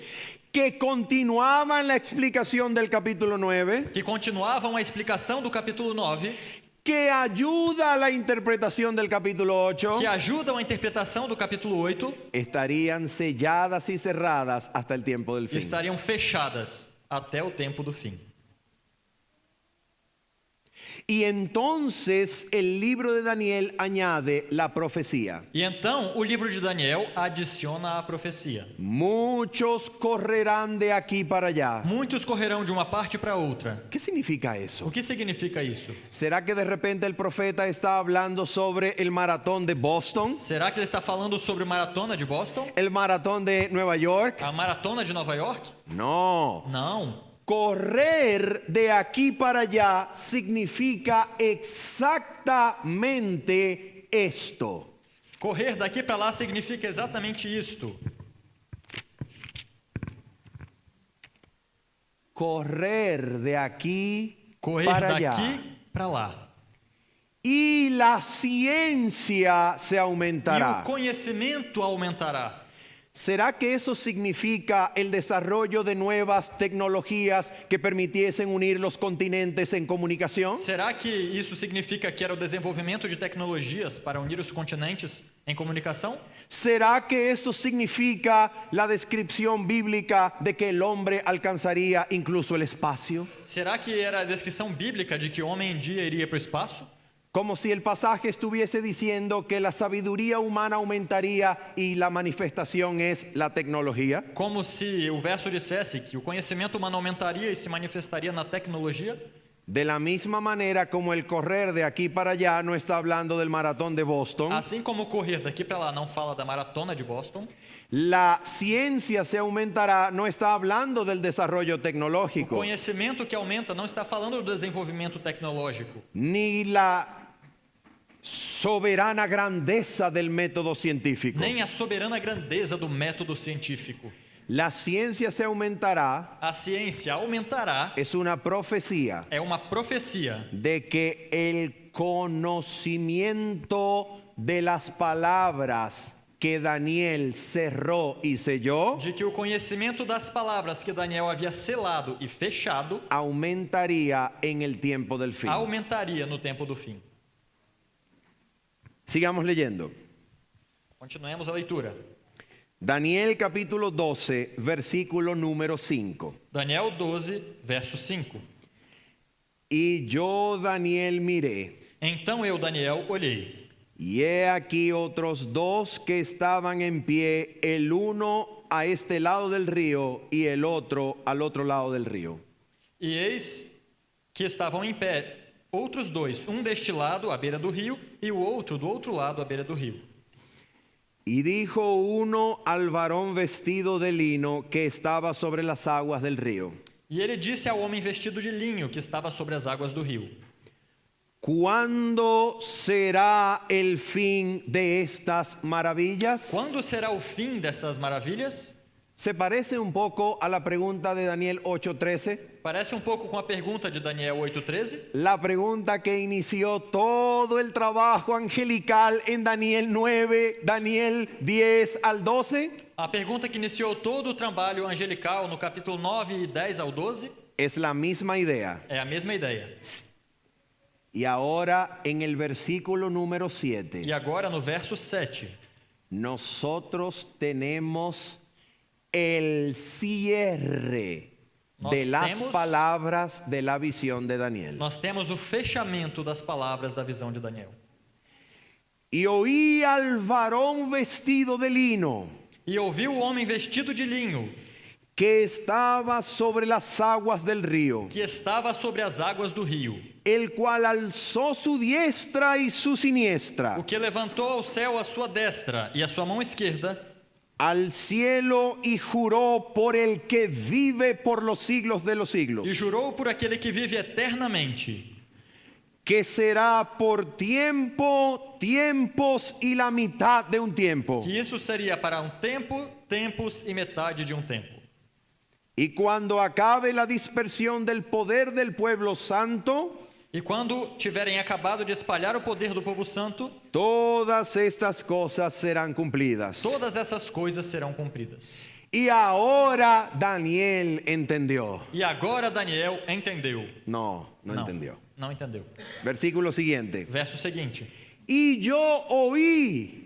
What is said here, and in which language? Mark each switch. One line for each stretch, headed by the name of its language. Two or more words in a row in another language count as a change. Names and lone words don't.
Spanish: que continuaban la explicación del capítulo 9,
Portuguese: que continuavam a explicação do capítulo 9,
Spanish: que ayuda a la interpretación del capítulo 8,
Portuguese: que ajudam a interpretação do capítulo 8,
Spanish: estarían selladas y cerradas hasta el tiempo del fin.
Portuguese: estariam fechadas até o tempo do fim.
Spanish: Y entonces el libro de Daniel añade la profecía.
Portuguese: E então o livro de Daniel adiciona a profecia.
Spanish: Muchos correrán de aquí para allá.
Portuguese: Muitos correrão de uma parte para outra.
Spanish: ¿Qué significa
Portuguese: O
Spanish: eso?
Portuguese: que significa isso?
Spanish: ¿Será que de repente el profeta está hablando sobre el maratón de Boston?
Portuguese: Será que ele está falando sobre a maratona de Boston?
Spanish: ¿El maratón de Nueva York?
Portuguese: A maratona de Nova York?
Spanish: No.
Portuguese: Não.
Spanish: Correr de aquí para allá significa exactamente esto.
Portuguese: Correr daqui para lá significa exatamente isto.
Spanish: Correr de aquí
Portuguese: Correr para daqui
Spanish: allá.
Portuguese: para lá.
Spanish: Y la ciencia se
Portuguese: E
Spanish: aumentará.
Portuguese: o conhecimento aumentará.
Spanish: ¿Será que eso significa el desarrollo de nuevas tecnologías que permitiesen unir los continentes en comunicación?
Portuguese: Será que isso significa que era o desenvolvimento de tecnologias para unir os continentes em comunicação?
Spanish: ¿Será que eso significa la descripción bíblica de que el hombre alcanzaría incluso el espacio?
Portuguese: Será que era a descrição bíblica de que o homem um dia iria para o espaço?
Spanish: Como si el pasaje estuviese diciendo que la sabiduría humana aumentaría y la manifestación es la tecnología.
Portuguese: Como se o verso dissesse que o conhecimento humano aumentaria e se manifestaria na tecnologia?
Spanish: De la misma manera como el correr de aquí para allá no está hablando del maratón de Boston,
Portuguese: Assim como correr daqui para lá não fala da maratona de Boston,
Spanish: la ciencia se aumentará no está hablando del desarrollo
Portuguese: o
Spanish: tecnológico,
Portuguese: conhecimento que aumenta não está falando do desenvolvimento tecnológico,
Spanish: ni la soberana grandeza del método científico.
Portuguese: nem a soberana grandeza do método científico.
Spanish: La ciencia se aumentará
Portuguese: A ciência aumentará,
Spanish: es una profecía
Portuguese: é uma profecia
Spanish: de que el conocimiento de las palabras que Daniel cerró y selló
Portuguese: de que o conhecimento das palavras que Daniel havia selado e fechado
Spanish: aumentaría en el tiempo del fin.
Portuguese: aumentaria no tempo do fim.
Spanish: Sigamos leyendo.
Portuguese: Continuemos a leitura.
Spanish: Daniel capítulo 12, versículo número 5.
Portuguese: Daniel 12, verso 5.
Spanish: Y yo, Daniel, miré,
Portuguese: Então eu, Daniel, olhei,
Spanish: y he aquí otros dos que estaban en pie, el uno a este lado del río y el otro al otro lado del río.
Portuguese: e eis que estavam em pé outros dois, um deste lado, à beira do rio, e o outro do outro lado, à beira do rio.
Spanish: Y dijo uno al varón vestido de lino que estaba sobre las aguas del río:
Portuguese: E ele disse ao homem vestido de linho que estava sobre as águas do rio:
Spanish: ¿Cuándo será el fin de estas maravillas?
Portuguese: Quando será o fim destas maravilhas?
Spanish: Se parece un poco a la pregunta de Daniel 8:13,
Portuguese: Parece um pouco com a pergunta de Daniel 8:13,
Spanish: la pregunta que inició todo el trabajo angelical en Daniel 9, Daniel 10 al 12.
Portuguese: a pergunta que iniciou todo o trabalho angelical no capítulo 9 e 10 ao 12,
Spanish: Es la misma idea.
Portuguese: é a mesma ideia.
Spanish: Y ahora en el versículo número 7,
Portuguese: E agora no verso 7,
Spanish: nosotros tenemos el cierre
Portuguese: Nós
Spanish: de las
Portuguese: temos-
Spanish: palabras de la visión de Daniel.
Portuguese: nós temos o fechamento das palavras da visão de Daniel.
Spanish: Y oí al varón vestido de lino
Portuguese: E ouviu o homem vestido de linho,
Spanish: que estaba sobre las aguas del río,
Portuguese: que estava sobre as águas do rio,
Spanish: el cual alzó su diestra y su siniestra
Portuguese: o que levantou ao céu a sua destra e a sua mão esquerda,
Spanish: al cielo y juró por el que vive por los siglos de los siglos,
Portuguese: e jurou por aquele que vive eternamente,
Spanish: que será por tiempo, tiempos y la mitad de un tiempo.
Portuguese: Que isso seria para um tempo, tempos e metade de um tempo.
Spanish: Y cuando acabe la dispersión del poder del pueblo santo,
Portuguese: E quando tiverem acabado de espalhar o poder do povo santo,
Spanish: todas estas cosas serán cumplidas.
Portuguese: todas essas coisas serão cumpridas.
Spanish: Y ahora Daniel entendió.
Portuguese: E agora Daniel entendeu.
Spanish: No entendió.
Portuguese: Não entendeu.
Spanish: Versículo siguiente.
Portuguese: Verso seguinte.
Spanish: Y yo oí,